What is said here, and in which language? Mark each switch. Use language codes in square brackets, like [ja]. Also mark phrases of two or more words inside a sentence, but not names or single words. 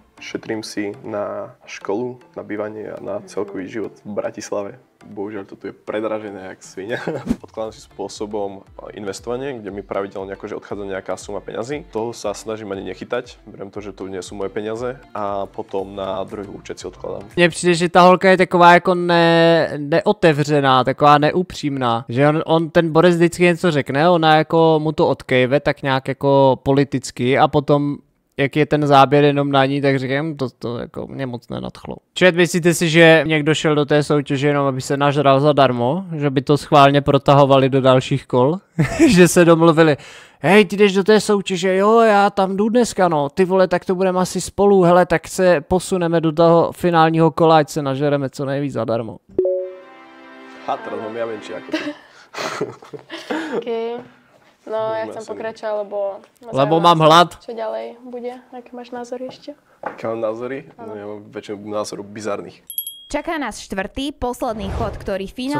[sk] Šetrím si na školu, na bývanie a na celkový život v Bratislave. Bohužiaľ, to tu je predražené jak svinia. Odkladám si spôsobom investovanie, kde mi pravidelne akože odchádza nejaká suma peňazí. Toho sa snažím ani nechytať, beriem to, že to nie sú moje peniaze a potom na druhý účet si odkladám. [cs] Mně přijde, že ta holka je taková jako neotevřená, taková neupřímná. Že on ten Boris vždycky něco řekne, ona jako mu to odkejve tak nějak jako politicky a potom jak je ten záběr jenom na ní, tak říkám, to jako mě moc nenadchlo. Čet, myslíte si, že někdo šel do té soutěže jenom, aby se nažral zadarmo? Že by to schválně protahovali do dalších kol? Že se domluvili, hej, ty jdeš do té soutěže, jo, já tam jdu dneska, no, ty vole, tak to budeme asi spolu, hele, tak se posuneme do toho finálního kola, ať se nažereme co nejvíc zadarmo. [sk] Teraz mám ja menší ako ty. Okay. No, ja chcem pokračovať, lebo mám hlad. Čo ďalej bude? Aké máš názory ešte? Aké mám názory? No, ja mám väčšinu názorov bizarných. Čaká nás štvrtý, posledný chod, ktorý finálne